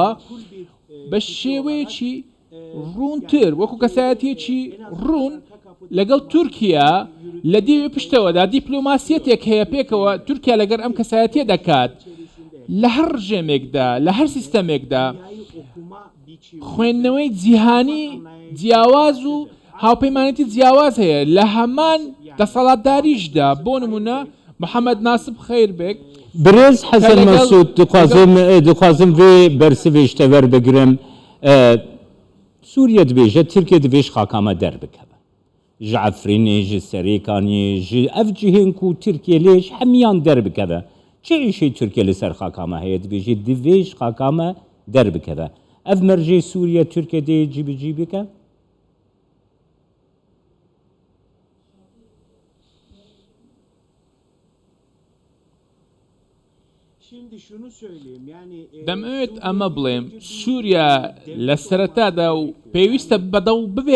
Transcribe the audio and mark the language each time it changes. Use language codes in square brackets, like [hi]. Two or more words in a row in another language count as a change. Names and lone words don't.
[ckb] بە شێوەیەکی ڕوونتر وەکو کەسایەتیەکی ڕوون لەگەڵ تورکیا لە دێوێ پشتەوەدا دیپلۆماسیەتێک هەیە پێکەوە تورکیا لەگەر ئەم کەسایەتیە دەکات لە هەر ڕژێمێکدا لە هەر سیستەمێکدا خوێندنەوەی جیهانی جیاواز و هاوپەیمانەتی جیاواز هەیە لە هەمان دەسەڵاتداریشدا بۆ نمونە محەممەد ناسب خێربێک [ku] برێز حەسەن مەسوود دخوازم vê bersivê ji te werbigirim Sûriye dibêje Tirkiye divêj xakama derbikeve ji Efrînê ji Serêkaniyê ji ev cihên ku Tirkiye lê ji hemiyan derbikeve çi îşê Tirkiye li ser xakama heye dibêjê divêj xakama derbikeve ev mercê Sûriye Tirkiyeyê cî bi cî bike [ckb] دەمەوێت ئەمە بڵێم سووریا لە سەرەتادا و پێویستە ببێ